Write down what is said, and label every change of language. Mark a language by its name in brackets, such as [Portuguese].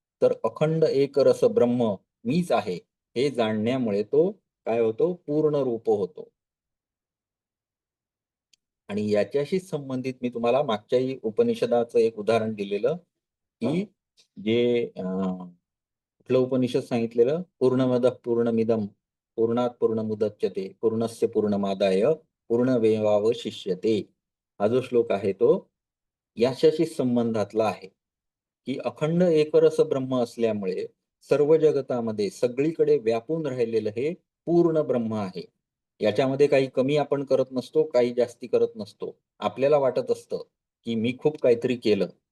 [Marathi] तर अखंड एक रस ब्रह्म मीच आहे, हे जाणण्यामुळे तो काय होतो? पूर्ण रूप होतो. आणि याच्याशीच संबंधित मी तुम्हाला मागच्याही उपनिषदाचं एक उदाहरण दिलेलं, की जे कुठलं उपनिषद सांगितलेलं? [Sanskrit] पूर्णमदः पूर्णमिदं पूर्णात पूर्णमुदच्यते पूर्णस्य पूर्णमादाय पूर्णमेवावशिष्यते. [Marathi] हा जो श्लोक आहे तो याच्याशी संबंधातला आहे, की अखंड एकरस ब्रह्म असल्यामुळे सर्व जगतामध्ये सगळीकडे व्यापून राहिलेलं हे पूर्ण ब्रह्म आहे. याच्यामध्ये काही कमी आपण करत नसतो, काही जास्ती करत नसतो. आपल्याला वाटत असतं, की मी खूप काहीतरी केलं.